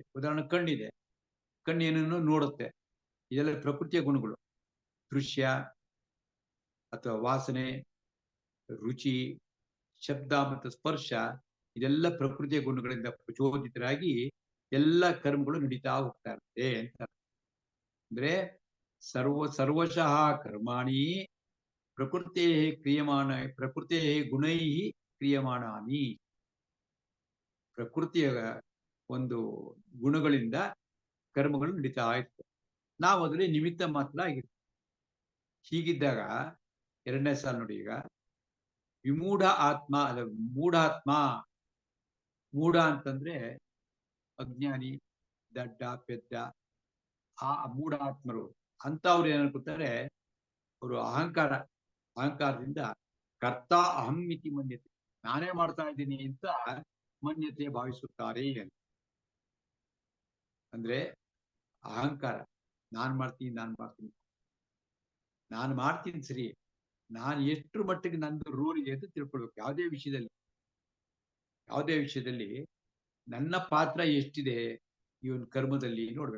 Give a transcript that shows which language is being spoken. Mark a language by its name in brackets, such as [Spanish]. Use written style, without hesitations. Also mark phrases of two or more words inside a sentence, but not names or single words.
[Kannada] ಉದಾಹರಣೆ ಕಣ್ಣಿದೆ, ಕಣ್ಣು ಏನನ್ನು ನೋಡುತ್ತೆ, ಇದೆಲ್ಲ ಪ್ರಕೃತಿಯ ಗುಣಗಳು. ದೃಶ್ಯ ಅಥವಾ ವಾಸನೆ, ರುಚಿ, ಶಬ್ದ ಮತ್ತು ಸ್ಪರ್ಶ, ಇದೆಲ್ಲ ಪ್ರಕೃತಿಯ ಗುಣಗಳಿಂದ ಪ್ರಚೋದಿತರಾಗಿ ಎಲ್ಲ ಕರ್ಮಗಳು ನಡೀತಾ ಹೋಗ್ತಾ ಇರುತ್ತೆ ಅಂತ. [Sanskrit] ಅಂದ್ರೆ ಸರ್ವಶಃ ಕರ್ಮಾಣಿ ಪ್ರಕೃತಿ ಗುಣೈ ಕ್ರಿಯಮಾಣಾನಿ. [Kannada] ಪ್ರಕೃತಿಯ ಒಂದು ಗುಣಗಳಿಂದ ಕರ್ಮಗಳು ನಡೀತಾ ಇರ್ತವೆ. ನಾವು ಅದರಲ್ಲಿ ನಿಮಿತ್ತ ಮಾತ್ರ ಆಗಿರ್ತೀವಿ. ಹೀಗಿದ್ದಾಗ 2ನೇ ಸಾಲು ನೋಡಿ, ಈಗ ವಿಮೂಢ ಆತ್ಮ ಅಲ್ಲ, ಮೂಢಾತ್ಮ. ಮೂಢ ಅಂತಂದ್ರೆ ಅಜ್ಞಾನಿ, ದಡ್ಡ, ಪೆದ್ದ, ಆ ಮೂಢಾತ್ಮರು ಅಂತವ್ರು ಏನ್ ಅನ್ಕೊತಾರೆ, ಅವರು ಅಹಂಕಾರದಿಂದ [Sanskrit] ಕರ್ತ ಅಹಂ ಇತಿ ಮನ್ಯತೆ, [Kannada] ನಾನೇ ಮಾಡ್ತಾ ಇದ್ದೀನಿ ಅಂತ ಮನ್ಯತೆ ಭಾವಿಸುತ್ತಾರೆ. ಅಂದ್ರೆ ಅಹಂಕಾರ, ನಾನ್ ಮಾಡ್ತೀನಿ ಸರಿ, ನಾನು ಎಷ್ಟು ಮಟ್ಟಿಗೆ ನಂದು ರೂಲ್ ಇದೆ ಅಂತ ತಿಳ್ಕೊಳ್ಬೇಕು. ಯಾವುದೇ ವಿಷಯದಲ್ಲಿ ನನ್ನ ಪಾತ್ರ ಎಷ್ಟಿದೆ ಈ ಒಂದು ಕರ್ಮದಲ್ಲಿ ನೋಡ್ಬೇಕು.